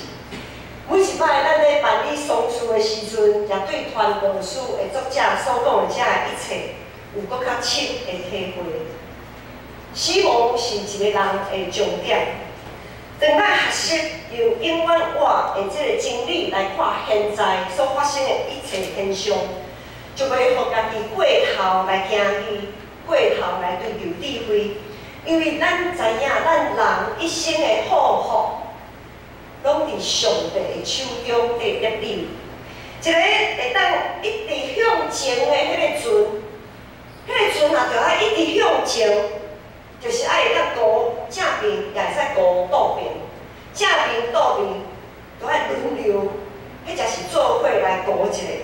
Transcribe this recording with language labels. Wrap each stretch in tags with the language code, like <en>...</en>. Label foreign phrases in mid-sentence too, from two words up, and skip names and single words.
<nan>每一摆咱咧办理丧事的时阵，也对传道书的作者所讲的这一切，有搁较深的体会。死亡是一个人的重点。当咱学习用永远活的这个真理来看现在所发生的一切现象。就袂互家己过头来行去，过头来追求智慧，因为咱知影，咱人一生的好福，拢伫上帝的手中伫捏里。一个会当一直向前的迄个船，迄个船也着爱一直向前，就是爱会当顾正面，也会使顾倒面，正面倒面都爱轮流，迄才是做伙来顾一个。</nan>